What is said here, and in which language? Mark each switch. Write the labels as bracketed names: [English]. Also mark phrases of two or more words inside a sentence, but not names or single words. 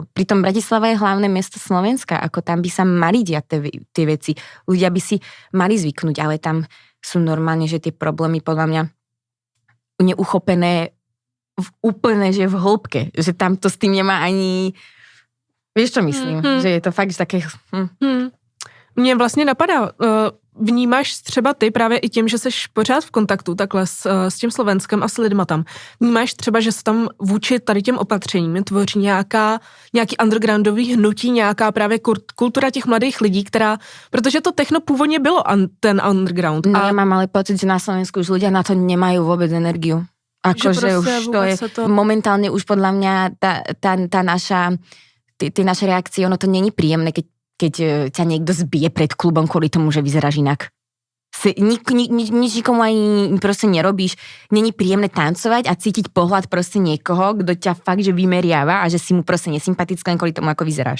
[Slovak] Pritom Bratislava je hlavné mesto Slovenska, ako tam by sa mali diať tie veci. Ľudia by si mali zvyknúť, ale tam sú normálne, že tie problémy podľa mňa neuchopené úplne, že v hĺbke, že tam to s tým nemá ani, vieš čo myslím, že je to fakt, že také... [Czech] Mně vlastně napadá, vnímáš třeba ty právě i tím, že seš pořád v kontaktu takhle s tím Slovenskem a s lidma tam, vnímáš třeba, že se tam vůči tady těm opatřením tvoří nějaký undergroundový hnutí, nějaká právě kultura těch mladých lidí, která, protože to techno původně bylo ten underground. [Slovak] No ja mám ale pocit, že na Slovensku už ľudia na to nemajú vôbec energiu. Akože už to je, momentálne už podľa mňa tá naša, tie naše reakcie, ono to není príjemné, keď ťa niekto zbije pred klubom kvôli tomu, že vyzeráš inak. Nič nikomu ani proste nerobíš. Není príjemné tancovať a cítiť pohľad proste niekoho, kto ťa fakt, že vymeriava a že si mu proste nesympatické kvôli tomu, ako vyzeráš.